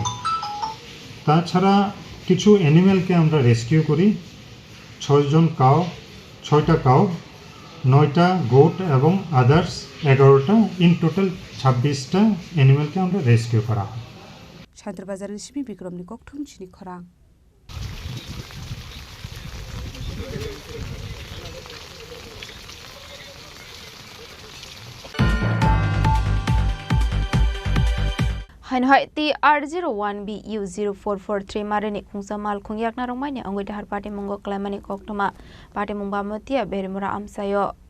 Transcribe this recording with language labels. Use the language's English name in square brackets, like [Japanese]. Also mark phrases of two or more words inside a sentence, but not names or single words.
[Bangla] তাছাড়া কিছু অ্যানিম্যালকে আমরা রেস্কিউ করি। 6টা কাউ, 9টা গোট এবং আদার্স 11টা। [English] in total [Bangla] 26টা অ্যানিম্যালকে আমরা রেস্কিউ করা হয়। শান্তিবাজারের সিমি বিক্রম নিকক ঠুম চিনি খরাং। [Kok Borok] Hainhai TR01BU0443 Marini Kungsa Mal Kungyak Naromani Angwi Dahar Party Mungo Klamani Koktoma Party Mumba Mutia Berimura Amsayo